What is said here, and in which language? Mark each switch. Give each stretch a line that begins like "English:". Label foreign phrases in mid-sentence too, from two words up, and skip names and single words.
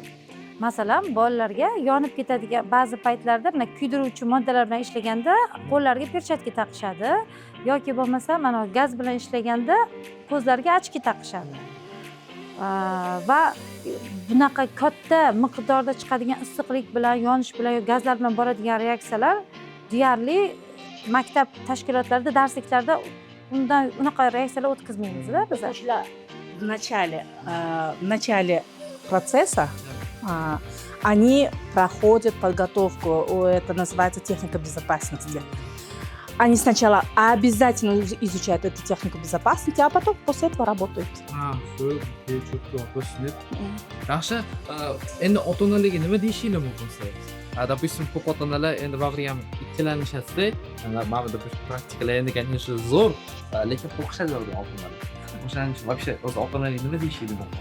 Uzbek: Masalan, bolalarga yonib ketadigan ba'zi paytlarda mana kuydiruvchi moddalar bilan ishlaganda qo'llariga perchatka taqishadi yoki bo'lmasa mana gaz bilan ishlaganda ko'zlariga ochki taqishadi. Va bunaqa katta miqdorda chiqadigan issiqlik bilan, yonish bilan, gazlar bilan boradigan reaksiyalar deyarli maktab tashkilotlarida, darsliklarda unaqa reaksiyalar o'tkazmaymiz-da biz.
Russian: В начале процесса они проходят подготовку, это называется техника безопасности. Они сначала обязательно изучают эту технику безопасности, а потом после этого работают.
Uzbek: Yaxshi, endi ota-onalarga nima deyishinglar mumkin siz? Допустим, ko'p ota-onalar endi bag'ri ham ikkilanishadi. Mana bu praktikalar endi, конечно, zo'r, lekin qo'rqishadi ota-onalar. O'shaning uchun вообще o'z ota-onalarga nima deyishinglar mumkin?